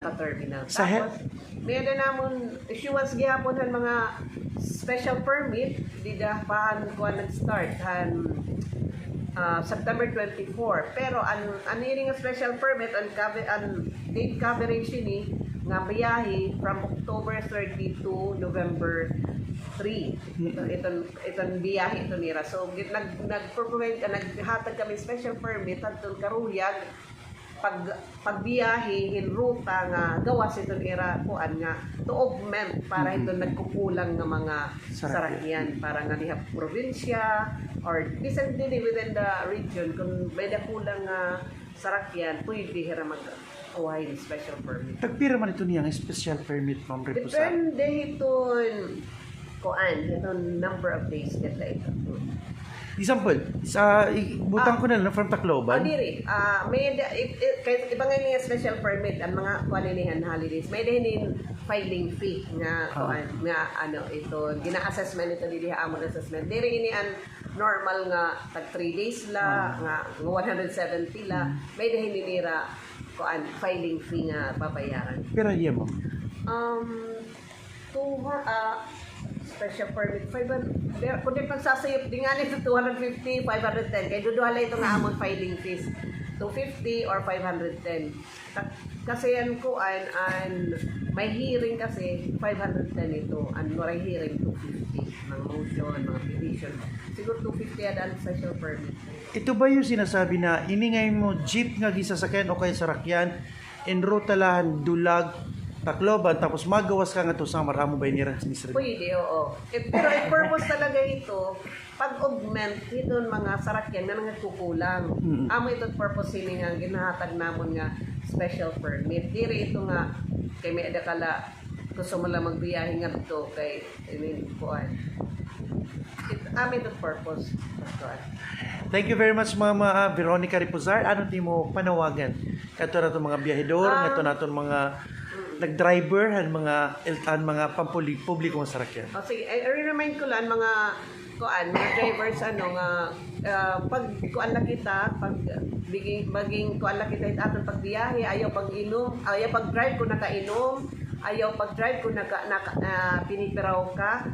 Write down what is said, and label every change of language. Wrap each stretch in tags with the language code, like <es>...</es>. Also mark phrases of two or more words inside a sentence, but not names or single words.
<war>terminal. Sa Tapos, may na namon issuance gihapon han mga</war> <en>special permit</en> <war>di dahan ko nag-start han September 24. Pero ang ini nga</war> <en>special permit</en> <war>ang</war> <en>date coverage</en> <war>ni nga biyahe</war> <en>from October 30 to November 3.</en> <war>Itong biyahe ito nira. So nag-provide ka, naghatag kami</war> <en>special permit</en> <war>adtong karuyag pagbiyahe in ruta nga gawas ito nira kuan nga</war> <en>to augment</en> <war>para ito nagkukulang nga mga sarakyan para nga diha probinsya or bisan din</war> <en>within the region</en> <war>kung may dakulang nga sarakyan pwede hira mag-uhay ng</war> <en>special permit.</en> <war>Tagpira man ito niyang</war> <en>special permit,</en> <war>Ma'am Reposar? Depende iton kuan itong</war> <en>number of days</en> <war>ito. Example, sa butang ko na lang from Tacloban. Diri, may kahit iba nga yung</war> <en>special permit</en> <war>ang mga kuaninihan holidays. May din</war> <en>filing fee</en> <war>nga kuan nga ito gina-assessment ito dili amon assessment. Diri ini ang normal nga tag 3 days la nga 170 la. May din nira kuan</war> <en>filing fee</en> <war>nga babayaran. Pero iya, Ma'am.</war> <en>Special permit</en> <war>500 kundi pagsasayop di nga nito 250 510 kay duduhala ito nga amon</war> <en>filing fees</en> <war>250 or 510 kasi yan ko an may hearing kasi 510 ito and may hearing 250 mga motion mga petition siguro 250 yan ang</war> <en>special permit.</en> <tl>Ito ba yung sinasabi na iningay mo jeep nga gisasakyan o kay sarakyan en ruta lahan dulag Tacloban, tapos magawas ka nga ito sa maramo ba nira sinisir?</tl> <war>Pwede, oo. Pero ang purpose talaga ito, pag-augment ito mga sarakyan na nagkukulang. Amo ito purpose ini nga ginahatag namon nga</war> <en>special permit.</en> <war>Diri ito nga kay may adakala gusto mo lang magbiyahe nga dito kay kuan. Amo ito purpose.</war> <en>Thank you very much, Mama Veronica Reposar.</en> <war>Ano ti mo panawagan? Kato na itong mga biyahedor, kato na itong mga nag-driver, ang mga publikong sarakyan. Sige, i-remind ko lang mga drivers nga pag kuan na kita, pag maging kuan na kita aton pagbiyahe, ayaw pag-inom, ayaw pag-drive ko nakainom, ayaw pag-drive ko pinipiraw ka.</war>